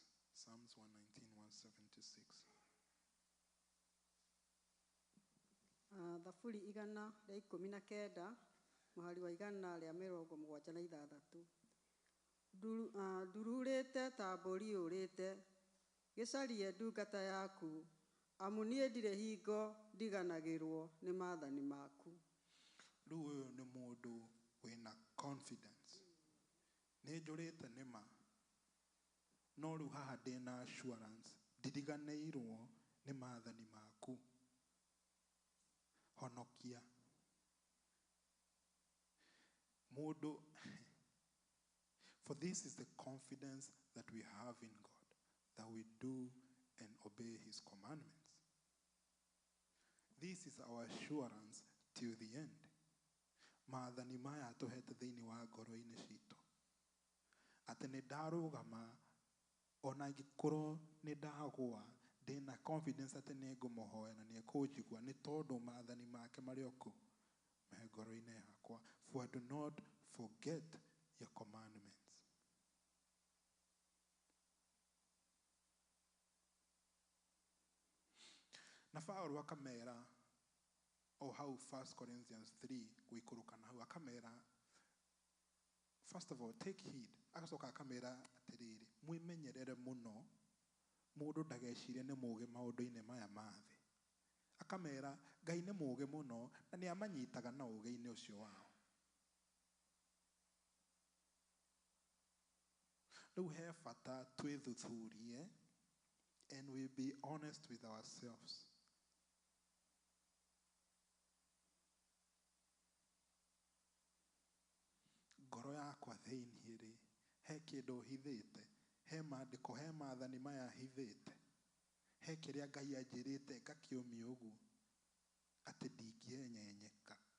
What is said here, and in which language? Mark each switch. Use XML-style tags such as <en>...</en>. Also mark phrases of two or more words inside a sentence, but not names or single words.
<en>Psalms 119, 176.</en> <ki>Thaburi 119 mũhari wa 176. Ndururĩte ta mbũri ũrĩte, gĩcarie ndungata yaku, amu niĩ ndirĩ hingo ndiganagĩrwo nĩ maathani maku. Rĩu ũyũ nĩ mũndũ wĩna confidence. Nĩ njũrĩte nĩma, no rĩu haha ndĩna assurance, ndiriganĩirwo nĩ maathani maku. Honokia. Mũndũ,</ki> <en>for this is the confidence that we have in God, that we do and obey his commandments. This is our assurance till the end.</en> <ki>Maathani maya atũhete thĩinĩ wa ngoro-inĩ citũ. Atĩ nĩ ndarũgama, ona ingĩkorwo nĩ ndagwa, ndĩna confidence atĩ nĩ ngũmũhoya na nĩ ekũnjigua nĩ tondũ maathani make marĩ oku me ngoro-inĩ yakwa.</ki> <en>For I do not forget your commandments.</en> <ki>Na Paulo akamera o hau 1 Corinthians 3 guikũrũka na hau akamera,</ki> <en>first of all, take heed.</en> <ki>Agacoka akamera atĩrĩrĩ, mwĩmenyerere mũno mũndũ ndagecirie nĩ mũũgĩ maũndũ-inĩ maya ma thĩ. Akamera Ngai nĩ mũũgĩ mũno na nĩ amanyitaga na ũũgĩ-inĩ ũcio wao. Rĩu he bata twĩthuthurie</ki> <en>and we be honest with ourselves.</en> <ki>Ngoro yakwa thĩinĩ rĩ, he kĩndũ hithĩte, he maandĩko, he maathani maya hithĩte, he kĩrĩa Ngai anjĩrĩte ngakĩũmia ũguo atĩ ndingĩenyenyeka.</ki>